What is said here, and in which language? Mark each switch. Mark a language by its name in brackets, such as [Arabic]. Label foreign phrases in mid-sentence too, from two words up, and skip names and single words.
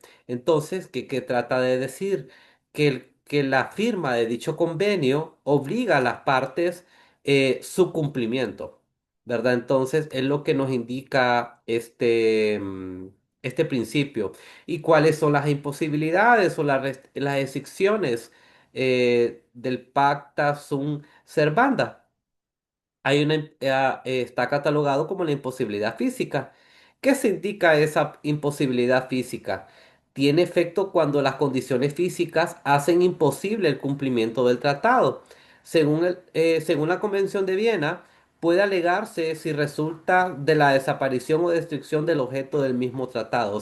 [Spanish] Entonces, ¿qué trata de decir? Que la firma de dicho convenio obliga a las partes su cumplimiento. ¿Verdad? Entonces, es lo que nos indica este principio. ¿Y cuáles son las imposibilidades o las restricciones del [Latin] pacta sunt servanda? [Spanish] Está catalogado como la imposibilidad física. ¿Qué se indica esa imposibilidad física? Tiene efecto cuando las condiciones físicas hacen imposible el cumplimiento del tratado. Según la Convención de Viena, puede alegarse si resulta de la desaparición o destrucción del objeto del mismo tratado.